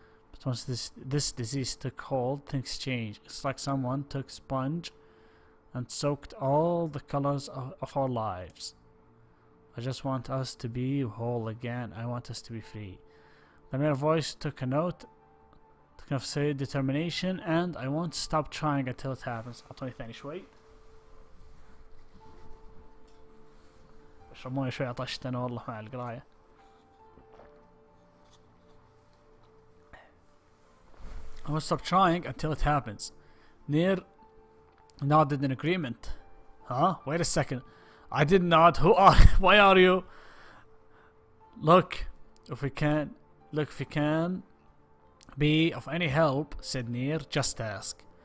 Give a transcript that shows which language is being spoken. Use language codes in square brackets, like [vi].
[en] But once this disease took hold, things changed. It's like someone took a sponge and soaked all the colors of our lives. I just want us to be whole again. I want us to be free. The mayor's voice took a note, took a determination, and I won't stop trying until it happens. [ar] أعطوني ثاني شوي. اشرب مويه شوي عطشت أنا والله مع القراية. [en] I won't stop trying until it happens. Near nodded in agreement. Huh? Wait a second. I did not. Why are you? Look, if we can be of any help, said Near, just ask.